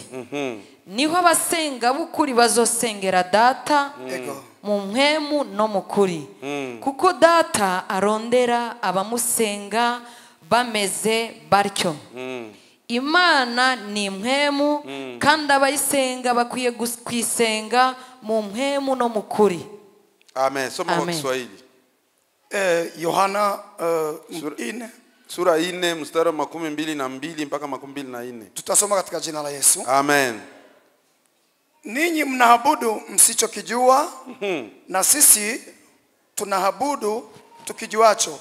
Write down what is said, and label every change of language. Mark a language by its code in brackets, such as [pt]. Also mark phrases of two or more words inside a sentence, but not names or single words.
[rn] Niho abasenga b'ukuri bazosengera Data mu mpwemu no mu kuri. Kuko Data arondera abamusenga bameze batyo. Imana ni mpwemu kandi abayisenga bakwiye kwisenga mu mpwemu no mu kuri. [sw] Amen. Soma kwa Kiswahili. Yohana 4 sura 4 mstari wa 22 mpaka 24. Tutasoma katika jina la Yesu. Amen. Ninyi mnaabudu msichokijua na sisi tunaabudu tukijuacho.